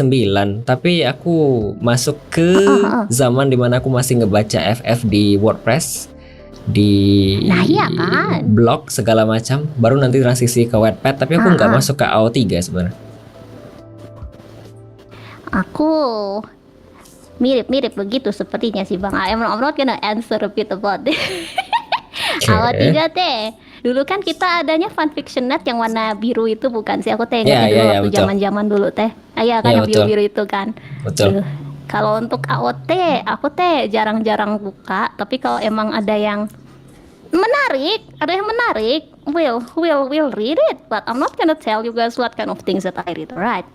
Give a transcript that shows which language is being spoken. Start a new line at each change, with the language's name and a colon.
Indonesian: 29 tapi aku masuk ke zaman dimana aku masih ngebaca FF di WordPress di Nah, iya kan? blog segala macam, baru nanti transisi ke Wattpad, tapi aku nggak masuk ke AO3 sebenarnya. Aku mirip begitu sepertinya sih Bang.
English: I'm not gonna answer a bit about this.
Indonesian: Awal 3 teh. Dulu kan kita adanya fanfiction.net yang warna biru itu bukan sih? Aku teh ingat dulu waktu betul. zaman-zaman dulu teh. Iya kan Iya, yang betul. biru-biru itu kan. Betul. Kalau untuk AOT, aku teh jarang-jarang buka, tapi kalau emang ada yang menarik,
English: we'll read it, but I'm not gonna tell you guys what kind of things that I read, right?